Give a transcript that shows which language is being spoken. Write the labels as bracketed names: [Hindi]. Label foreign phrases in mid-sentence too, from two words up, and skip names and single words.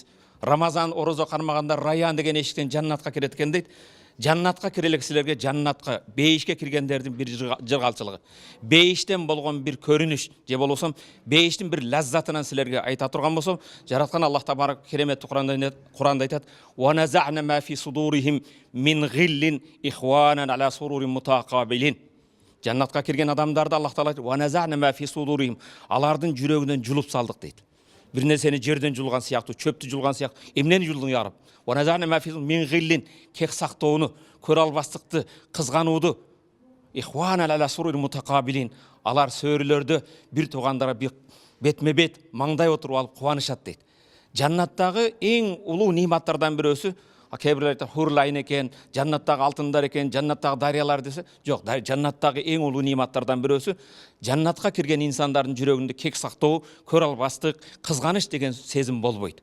[Kyrgyz] Рамазан орозо кармаганда Раян деген эшиктен жаннатка кирет экен дейт. Жаннатка кирелек силерге, жаннатка бейишке киргендердин бир жыргалчылыгы. Бейиштен болгон бир көрүнүш, же болбосом бейиштин бир лаззатынан силерге айта турган болсом, жараткан Аллах табарак кереметтүү Куранда айтат: [Arabic] "ونزعنا ما في صدورهم من غل إخوانا على سرر متقابلين." [Kyrgyz] Жаннатка кирген адамдарды Аллах Таала айтат: [Arabic] "ونزعنا ما في صدورهم", [Kyrgyz] алардын жүрөгүнөн жулуп салдык дейт. Бир нерсени жерден жулган сыяктуу, чөптү жулган сыяктуу, эмнени жулдуң [Arabic] يا رب? ونزعنا ما في من غل, [Kyrgyz] кек сактоону, көрө албастыкты, кызганууду, [Arabic] إخوانا على سرر متقابلين, [Kyrgyz] алар сөөрүлөрдө бир туугандара бетме бет маңдай отуруп алып кубанышат дейт. Жаннаттагы эң улуу нематтардан бирөөсү, кээ-бирлер айтат хурлайн экен, жаннаттагы алтындар экен, жаннаттагы дарыялар десе, жок, жаннаттагы эң улуу нематтардан бирөөсү жаннатка кирген инсандардын жүрөгүндө кек сактоо, көрө албастык, кызганыч деген сезим болбойт.